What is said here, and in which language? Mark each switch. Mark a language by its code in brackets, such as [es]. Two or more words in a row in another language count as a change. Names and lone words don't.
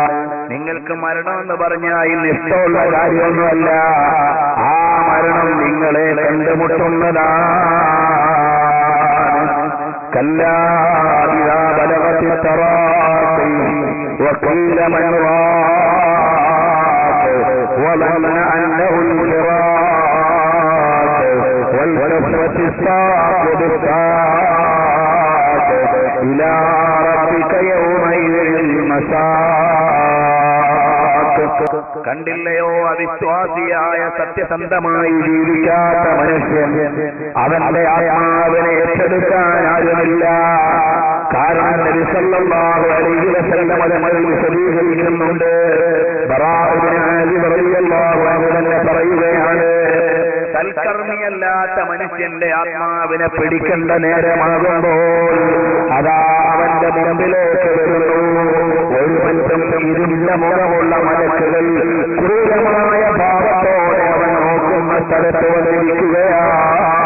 [ml] നിങ്ങൾക്ക് മരണം എന്ന് പറഞ്ഞാൽ ഇഷ്ടമുള്ള കാര്യമൊന്നുമല്ല, ആ മരണം നിങ്ങളെ കണ്ടുമുട്ടുന്നതാ. [ar] كلا إذا بلغت التراقي وقيل من راق وظن أنه الفراق والتفت الساق بالساق إلى ربك يومئذ المساق. [ml] കണ്ടില്ലയോ അവിശ്വാസിയായ സത്യസന്ധമായി ജീവിക്കാത്ത മനുഷ്യൻ, അവന്റെ ആത്മാവിനെ ഏറ്റെടുക്കാൻ ആരുമില്ല. കാരണം നബി [ar] صلى الله عليه وسلم [ml] തങ്ങൾ വിശദീകരിക്കുന്നുണ്ട്. ബറാഅ ഇബ്നു ആസിബ് [ar] رضي الله عنه [ml] തന്നെ പറയുകയാണ്, സൽക്കർമ്മിയല്ലാത്ത മനുഷ്യന്റെ ആത്മാവിനെ പിടിക്കേണ്ട നേരമാകുമ്പോൾ അതാ അവന്റെ മുമ്പിലേക്ക് വരുന്നു ഒരു പറ്റം ഇരുണ്ട മുഖമുള്ള മലക്കുകൾ ക്രൂരമായ ഭാവത്തോടെ അവൻ നോക്കുന്ന സ്ഥലത്ത് വന്നിരിക്കുകയാണ്.